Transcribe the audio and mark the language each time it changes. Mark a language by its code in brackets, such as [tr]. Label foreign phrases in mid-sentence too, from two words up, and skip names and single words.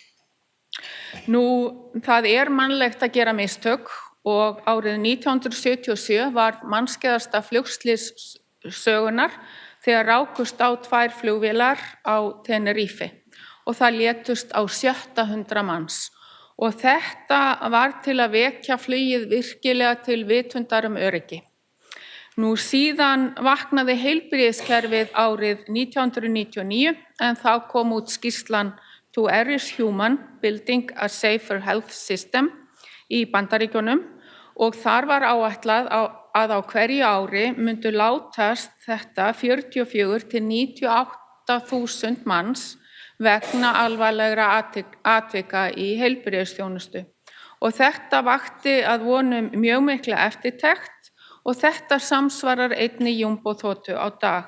[is] Nú, það mannlegt að gera mistök og árið 1977 var mannskæðasta flugslys sögunnar þegar rákust á 2 flugvélar á Tenerife og það létust á 700 manns. Og þetta var til að vekja flugið virkilega til vitundar öryggi. Nú síðan vaknaði heilbrigðiskerfið árið 1999 en þá kom út skýrslan To Err is Human, Building a Safer Health System í Bandaríkjunum og þar var áætlað að á hverju ári myndu látast þetta 44 til 98.000 manns vegna alvarlegra atvika í heilbrigðisþjónustu. Og þetta vakti að vonum mjög mikla eftirtekt og þetta samsvarar einni jumboþotu á dag.